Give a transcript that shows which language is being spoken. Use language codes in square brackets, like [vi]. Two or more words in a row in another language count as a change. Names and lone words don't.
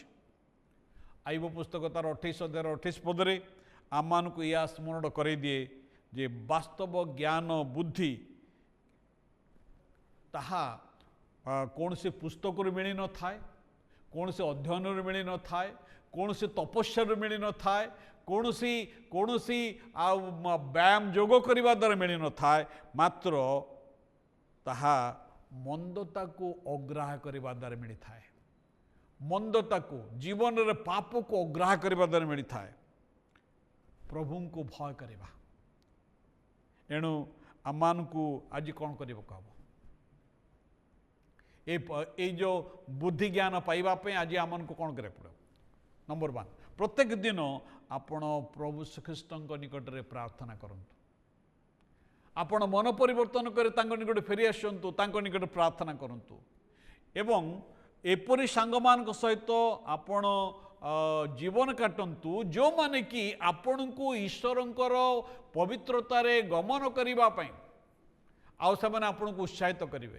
[or] ଆଇବ ପୁସ୍ତକ ତାର 28 ପଦରେ ଆମମାନଙ୍କୁ ଏହା ସ୍ମରଣ କରାଇଦିଏ ଯେ ବାସ୍ତବ ଜ୍ଞାନ ବୁଦ୍ଧି ତାହା କୌଣସି ପୁସ୍ତକରୁ ମିଳିନଥାଏ, କୌଣସି ଅଧ୍ୟୟନରୁ ମିଳିନଥାଏ, କୌଣସି ତପସ୍ୟାରୁ ମିଳିନଥାଏ, କୌଣସି ଆଉ ବ୍ୟାୟାମ ଯୋଗ କରିବା ଦ୍ୱାରା ମିଳିନଥାଏ, ମାତ୍ର ତାହା ମନ୍ଦତାକୁ ଅଗ୍ରାହ୍ୟ କରିବା ଦ୍ୱାରା ମିଳିଥାଏ। ମନ୍ଦତାକୁ, ଜୀବନରେ ପାପକୁ ଅଗ୍ରାହ୍ୟ କରିବା ଦ୍ୱାରା ମିଳିଥାଏ। ପ୍ରଭୁଙ୍କୁ ଭୟ କରିବା। ଏଣୁ ଆମମାନଙ୍କୁ ଆଜି କ'ଣ କରିବାକୁ ହେବ? ଏଇ ଯେ ବୁଦ୍ଧି ଜ୍ଞାନ ପାଇବା ଆଜି ଆମକୁ কଣ କରିବାକୁ ପଡ଼ିବ? ନମ୍ବର 1, ପ୍ରତ୍ୟେକ ଦିନ ଆପଣ ପ୍ରଭୁ ଶ୍ରୀଖ୍ରୀଷ୍ଟଙ୍କ ନିକଟରେ ପ୍ରାର୍ଥନା କରନ୍ତୁ। ଆପଣ ମନ ପରିବର୍ତ୍ତନ କରି ତାଙ୍କ ନିକଟରେ ଫେରି ଆସନ୍ତୁ, ତାଙ୍କ ନିକଟରେ ପ୍ରାର୍ଥନା କରନ୍ତୁ। ଏବଂ ଏପରି ସାଙ୍ଗମାନଙ୍କ ସହିତ ଆପଣ ଜୀବନ କାଟନ୍ତୁ ଯେଉଁମାନେ କି ଆପଣଙ୍କୁ ଈଶ୍ୱରଙ୍କର ପବିତ୍ରତାରେ ଗମନ କରିବା ପାଇଁ ଆଉ ସେମାନେ ଆପଣଙ୍କୁ ଉତ୍ସାହିତ କରିବେ।